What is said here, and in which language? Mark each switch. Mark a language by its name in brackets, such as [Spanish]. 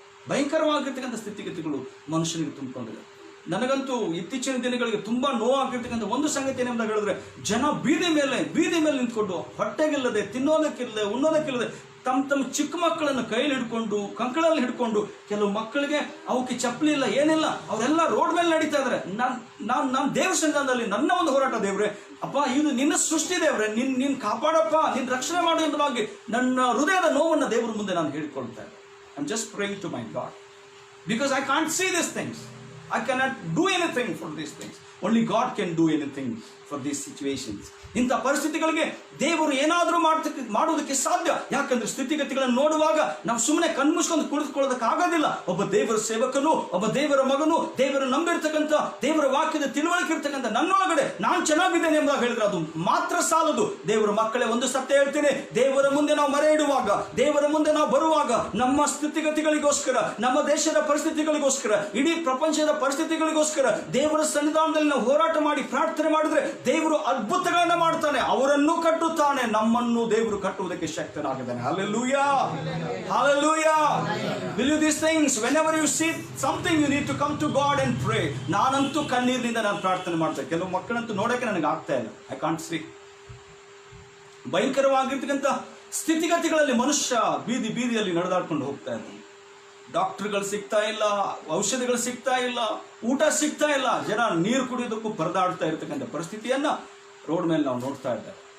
[Kannada] ಭಯಂಕರವಾಗಿರ್ತಕ್ಕಂಥ ಸ್ಥಿತಿಗತಿಗಳು ಮನುಷ್ಯನಿಗೆ ತುಂಬಿಕೊಂಡಿದೆ. ನನಗಂತೂ ಇತ್ತೀಚಿನ ದಿನಗಳಿಗೆ ತುಂಬಾ ನೋವಾಗಿರ್ತಕ್ಕಂಥ ಒಂದು ಸಂಗತಿ ಏನೆಂದು ಹೇಳಿದ್ರೆ, ಜನ ಬೀದಿ ಮೇಲೆ ನಿಂತ್ಕೊಂಡು ಹೊಟ್ಟೆಗಿಲ್ಲದೆ, ತಿನ್ನೋದಕ್ಕಿಲ್ಲದೆ, ಉಣ್ಣೋದಕ್ಕಿಲ್ಲದೆ, ತಮ್ಮ ಚಿಕ್ಕ ಮಕ್ಕಳನ್ನು ಕೈಯಲ್ಲಿ ಹಿಡ್ಕೊಂಡು, ಕಂಕಳಲ್ಲಿ ಹಿಡ್ಕೊಂಡು, ಕೆಲವು ಮಕ್ಕಳಿಗೆ ಅವಕ್ಕೆ ಚಪ್ಪಲಿ ಇಲ್ಲ, ಏನಿಲ್ಲ, ಅವರೆಲ್ಲ ರೋಡ್ ಮೇಲೆ ನಡೀತಾ ಇದಾರೆ. ನಾನು ದೇವ್ರ ಸಂಘದಲ್ಲಿ ನನ್ನ ಒಂದು ಹೋರಾಟ, ದೇವ್ರೆ ಅಪ್ಪ, ಇದು ನಿನ್ನ ಸೃಷ್ಟಿ ದೇವ್ರೆ, ನಿನ್ ಕಾಪಾಡಪ್ಪ, ನಿನ್ ರಕ್ಷಣೆ ಮಾಡು ಎಂಬುದಾಗಿ ನನ್ನ ಹೃದಯದ ನೋವನ್ನು ದೇವರ ಮುಂದೆ ನಾನು ಹೇಳಿಕೊಳ್ತಾ ಇದ್ದೆ. [English] I'm just praying to my God because I can't see these things. I cannot do anything for these things. Only God can do anything for these situations. [Kannada] ಇಂಥ ಪರಿಸ್ಥಿತಿಗಳಿಗೆ ದೇವರು ಏನಾದರೂ ಮಾಡುವುದಕ್ಕೆ ಸಾಧ್ಯ. ಯಾಕಂದ್ರೆ ಸ್ಥಿತಿಗತಿಗಳನ್ನು ನೋಡುವಾಗ ನಾವು ಸುಮ್ಮನೆ ಕಣ್ಮುಚ್ಕೊಂಡು ಕುಳಿತುಕೊಳ್ಳೋದಕ್ಕಾಗೋದಿಲ್ಲ. ಒಬ್ಬ ದೇವರ ಸೇವಕನು, ಒಬ್ಬ ದೇವರ ಮಗನು, ದೇವರು ನಂಬಿರ್ತಕ್ಕಂಥ, ದೇವರ ವಾಕ್ಯದ ತಿಳುವಳಿಕೆ ಇರ್ತಕ್ಕಂಥ ನನ್ನೊಳಗಡೆ ನಾನು ಚೆನ್ನಾಗಿದ್ದೇನೆ ಎಂಬುದಾಗಿ ಹೇಳಿದ್ರೆ ಅದು ಮಾತ್ರ ಸಾಲದು. ದೇವರ ಮಕ್ಕಳೇ, ಒಂದು ಸತ್ಯ ಹೇಳ್ತೀನಿ, ದೇವರ ಮುಂದೆ ನಾವು ಮರೆ ಇಡುವಾಗ, ದೇವರ ಮುಂದೆ ನಾವು ಬರುವಾಗ, ನಮ್ಮ ಸ್ಥಿತಿಗತಿಗಳಿಗೋಸ್ಕರ, ನಮ್ಮ ದೇಶದ ಪರಿಸ್ಥಿತಿಗಳಿಗೋಸ್ಕರ, ಇಡೀ ಪ್ರಪಂಚದ ಪರಿಸ್ಥಿತಿಗಳಿಗೋಸ್ಕರ ದೇವರ ಸನ್ನಿಧಾನದಲ್ಲಿ ನಾವು ಹೋರಾಟ ಮಾಡಿ ಪ್ರಾರ್ಥನೆ ಮಾಡಿದ್ರೆ ದೇವರು ಅದ್ಭುತಗಳನ್ನ ಮಾಡ್ತಾನೆ. ಅವರನ್ನು ಕಟ್ಟುತ್ತಾನೆ, ನಮ್ಮನ್ನು ದೇವರು ಕಟ್ಟುವುದಕ್ಕೆ ಶಕ್ತನಾಗಿದ್ದಾನೆ. [English] Hallelujah. Hallelujah. Will you these things, whenever you see something, you need to come to God and pray. [Kannada] ನಾನಂತೂ ಕಣ್ಣೀರಿನಿಂದ ನಾನು ಪ್ರಾರ್ಥನೆ ಮಾಡ್ತೇನೆ. ಕೆಲವು ಮಕ್ಕಳಂತೂ ನೋಡಕ್ಕೆ ನನಗೆ ಆಗ್ತಾ ಇಲ್ಲ. I can't see. ಭಯಂಕರವಾಗಿರ್ತಕ್ಕಂಥ ಸ್ಥಿತಿಗತಿಗಳಲ್ಲಿ ಮನುಷ್ಯ ಬೀದಿಯಲ್ಲಿ ನಡೆದಾಡ್ಕೊಂಡು ಹೋಗ್ತಾ ಇದ್ದಾನೆ. ಡಾಕ್ಟರ್ಗಳು ಸಿಗ್ತಾ ಇಲ್ಲ, ಔಷಧಿಗಳು ಸಿಗ್ತಾ ಇಲ್ಲ, ಊಟ ಸಿಗ್ತಾ ಇಲ್ಲ, ಜನ ನೀರು ಕುಡಿಯೋದಕ್ಕೂ ಪರದಾಡ್ತಾ ಇರ್ತಕ್ಕಂಥ ಪರಿಸ್ಥಿತಿಯನ್ನ ರೋಡ್ ಮೇಲೆ ನಾವು ನೋಡ್ತಾ ಇದ್ದೇವೆ.